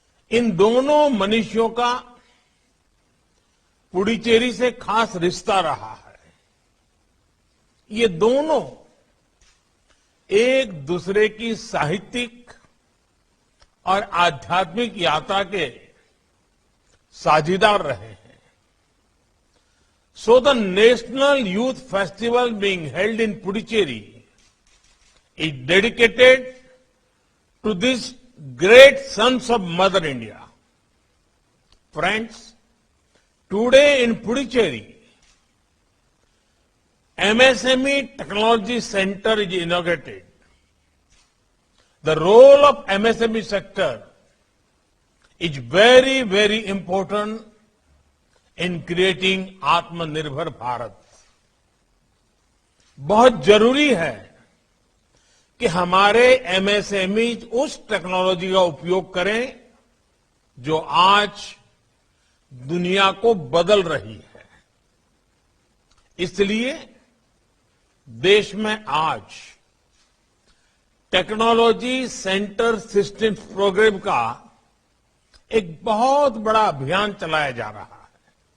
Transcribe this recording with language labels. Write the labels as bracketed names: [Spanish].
[Hindi] इन दोनों मनीषियों का पुडुचेरी से खास रिश्ता रहा है। ये दोनों एक दूसरे की साहित्यिक और आध्यात्मिक यात्रा के साझीदार रहे हैं। [English] So the National Youth Festival being held in Puducherry is dedicated to these great sons of Mother India. Friends, today in Puducherry, MSME Technology Center is inaugurated. The role of MSME sector is very, very important in creating Atmanirbhar Bharat. [Hindi] बहुत जरूरी है कि हमारे MSME उस technology का उपयोग करें जो आज दुनिया को बदल रही है। इसलिए देश में आज टेक्नोलॉजी सेंटर सिस्टम्स प्रोग्राम का एक बहुत बड़ा अभियान चलाया जा रहा है।